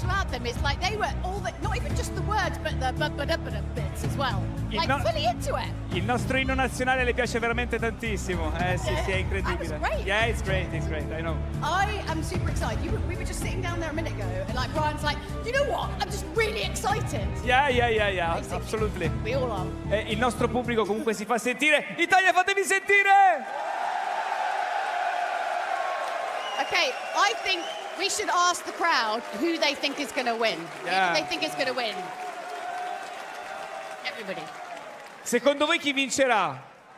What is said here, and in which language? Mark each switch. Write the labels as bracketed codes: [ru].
[en] Them is like they were all the, not even just the words, but the bits as well. Like fully into it. [it] Il nostro inno nazionale le piace veramente tantissimo. Sì, è incredibile. [en] That was great. Yeah, it's great, I know. I am super excited. We were just sitting down there a minute ago, and like Brian's like, you know what? I'm just really excited. Yeah, Basically, absolutely. We all are. [it] Il nostro pubblico comunque si fa sentire. Italia, fatevi sentire! [en] Okay, I think we should ask the crowd who they think is going to win. Yeah. Who do they think is going to win? Everybody. [it] Secondo voi chi vincerà?